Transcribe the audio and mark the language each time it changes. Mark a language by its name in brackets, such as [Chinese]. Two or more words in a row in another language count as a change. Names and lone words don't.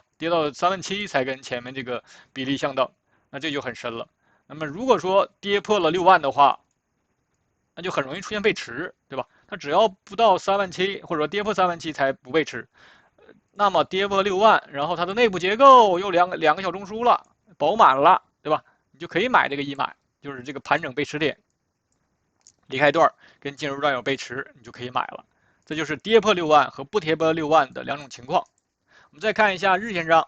[Chinese] 跌到37000才跟前面這個比例相等。那這就很深了。那麼如果說跌破了6萬的話，那就很容易出現背馳，對吧？它只要不到37000，或者說跌破37000才不背馳。那麼跌破6萬，然後它的內部結構又兩個小中樞了，飽滿了，對吧？你就可以買這個1買，就是這個盤整背馳點，離開段跟進入段有背馳，你就可以買了。這就是跌破6萬和不跌破6萬的2種情況。我們再看一下日線上。